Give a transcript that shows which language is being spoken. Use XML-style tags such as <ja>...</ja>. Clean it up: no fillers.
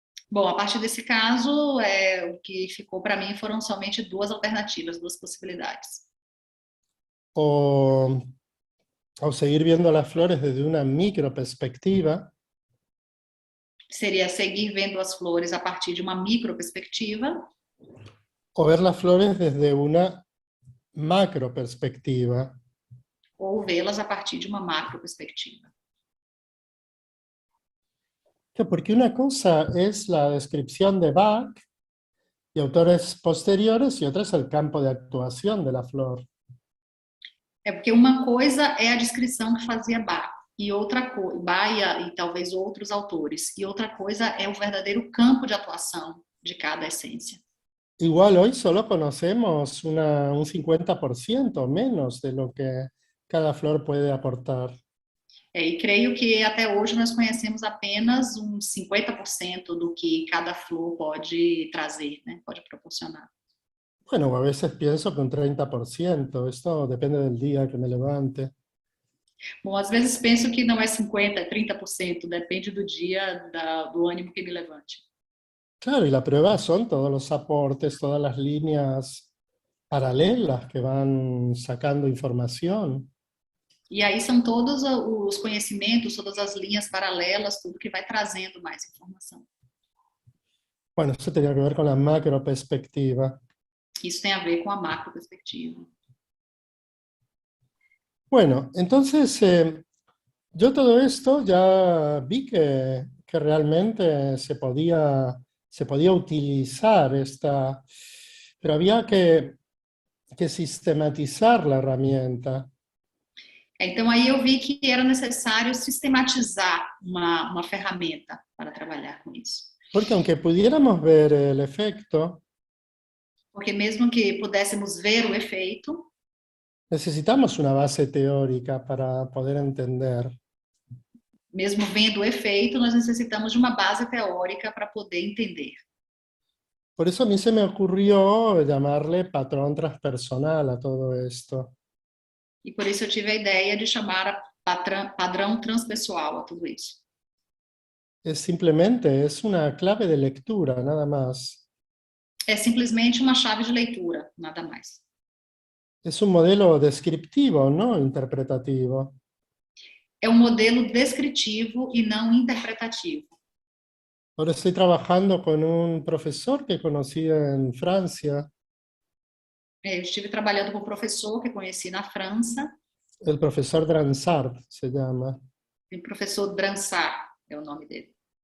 <pt>Bom, a partir desse caso, o que ficou para mim foram somente duas alternativas, duas possibilidades.</pt> <es>O, o seguir viendo las flores desde una micro perspectiva,</es> <pt>Seria seguir vendo as flores a partir de uma micro perspectiva,</pt> <es>o ver las flores desde una macro perspectiva.</es> <pt>ou vê-las a partir de uma macro perspectiva.</pt> <es>Porque una cosa es la descripción de Bach y autores posteriores, y otra es el campo de actuación de la flor.</es> <pt>É porque uma coisa é a descrição que fazia Bach, e outra coisa, Baia e talvez outros autores, e outra coisa é o verdadeiro campo de atuação de cada essência.</pt> <es>Igual hoy solo conocemos un 50% menos de lo que cada flor puede aportar.</es> <pt>E creio que até hoje nós conhecemos apenas uns 50% do que cada flor pode trazer, né? Pode proporcionar.</pt> <es>Bueno, a veces pienso que un 30%, esto depende del día que me levante.</es> <pt>Bom, às vezes penso que não é 50%, é 30%, depende do dia, do ânimo que me levante.</pt> <es>Claro, y la prueba son todos los aportes, todas las líneas paralelas que van sacando información.</es> <pt>E aí são todos os conhecimentos, todas as linhas paralelas, tudo que vai trazendo mais informação.</pt> <es>Bueno, eso tenía que ver con la macro perspectiva.</es> <pt>Isso tem a ver com a macro perspectiva.</pt> <es>Bueno, entonces yo todo esto ya vi que realmente se podía utilizar esta, pero había que sistematizar la herramienta.</es> <pt>Então aí eu vi que era necessário sistematizar uma ferramenta para trabalhar com isso.</pt> <es>Porque aunque pudiéramos ver el efecto,</es> <pt>Porque mesmo que pudéssemos ver o efeito,</pt> <es>necesitamos una base teórica para poder entender.</es> <pt>mesmo vendo o efeito, nós necessitamos de uma base teórica para poder entender.</pt> <es>Por eso a mí se me ocurrió llamarle patrón transpersonal a todo esto.</es> <pt>E por isso eu tive a ideia de chamar padrão transpessoal a tudo isso.</pt> <es>Es una clave de lectura, nada más.</es> <pt>É simplesmente uma chave de leitura, nada mais.</pt> <es>Es un modelo descriptivo, no interpretativo.</es> <pt>É um modelo descritivo e não interpretativo.</pt> <es>Ahora estoy trabajando con un profesor que conocí en Francia,</es> <pt>Eu estive trabalhando com um professor que conheci na França,</pt> <es>el profesor Dransart se llama.</es> <pt>o professor Dransart é o nome dele.</pt>